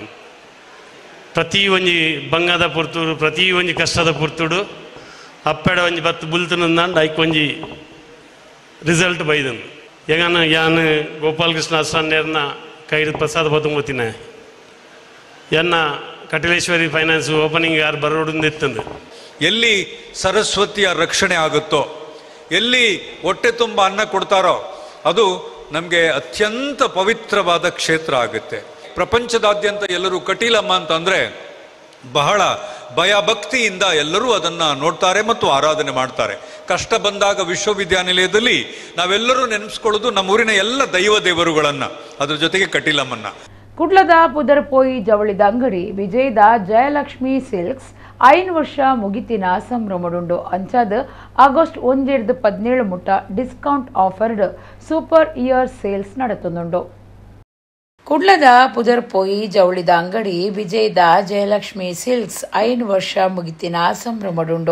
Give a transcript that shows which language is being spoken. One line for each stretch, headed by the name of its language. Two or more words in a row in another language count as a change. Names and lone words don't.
Tulu: ಪ್ರತಿ ಒಂಜಿ ಬಂಗದ ಪುರ್ತುಡು ಪ್ರತಿ ಒಂಜಿ ಕಷ್ಟದ ಪುರ್ತುಡು ಅಪ್ಪೆಡ ಒಂಜಿ ಬತ್ತು ಬುಲ್ತನಂದಾಂಡ್ ಐಕ್ ಒಂಜಿ ರಿಸಲ್ಟ್ ಬೈದನು. ಹೆಂಗನ ಯಾನ್ ಗೋಪಾಲಕೃಷ್ಣ ಆಸ್ರಾನ್ಯರ್ನ ಕೈದು ಪ್ರಸಾದ ಬತ್ತುಂಬತ್ತಿನ ಎನ್ನ ಕಟೀಲೇಶ್ವರಿ ಫೈನಾನ್ಸ್ ಓಪನಿಂಗ್ ಯಾರು ಬರೋಡಿಂದಿತ್ತಂದು.
Kannada: ಎಲ್ಲಿ ಸರಸ್ವತಿಯ ರಕ್ಷಣೆ ಆಗುತ್ತೋ, ಎಲ್ಲಿ ಹೊಟ್ಟೆ ತುಂಬ ಅನ್ನ ಕೊಡ್ತಾರೋ ಅದು ನಮಗೆ ಅತ್ಯಂತ ಪವಿತ್ರವಾದ ಕ್ಷೇತ್ರ ಆಗುತ್ತೆ. ಪ್ರಪಂಚದಾದ್ಯಂತ ಎಲ್ಲರೂ ಕಟೀಲಮ್ಮ ಅಂತಂದರೆ ಬಹಳ ಭಯಭಕ್ತಿಯಿಂದ ಎಲ್ಲರೂ ಅದನ್ನು ನೋಡ್ತಾರೆ ಮತ್ತು ಆರಾಧನೆ ಮಾಡ್ತಾರೆ. ಕಷ್ಟ ಬಂದಾಗ ವಿಶ್ವವಿದ್ಯಾನಿಲಯದಲ್ಲಿ ನಾವೆಲ್ಲರೂ ನೆನೆಸ್ಕೊಳ್ಳೋದು ನಮ್ಮೂರಿನ ಎಲ್ಲ ದೈವ ದೇವರುಗಳನ್ನು, ಅದ್ರ ಜೊತೆಗೆ ಕಟೀಲಮ್ಮನ್ನ.
Tulu: ಕುಡ್ಲದ ಪುದರ್ಪೋಯಿ ಜವಳಿದ ಅಂಗಡಿ ವಿಜಯದ ಜಯಲಕ್ಷ್ಮಿ ಸಿಲ್ಕ್ಸ್ 5 ವರ್ಷ ಮುಗಿತಿನ ಸಂಭ್ರಮಡುಂಡು. ಅಂಚಾದ ಆಗಸ್ಟ್ 1-17 ಮುಟ್ಟ ಡಿಸ್ಕೌಂಟ್ ಆಫರ್ಡ್
English: super year sales
Tulu: ನಡೆತುಂಡು. ಕುಡ್ಲದ ಪುದರ್ಪೋಯಿ ಜವಳಿದ ಅಂಗಡಿ ವಿಜಯದ ಜಯಲಕ್ಷ್ಮಿ ಸಿಲ್ಕ್ಸ್ 5 ವರ್ಷ ಮುಗಿತಿನ ಸಂಭ್ರಮಡುಂಡು.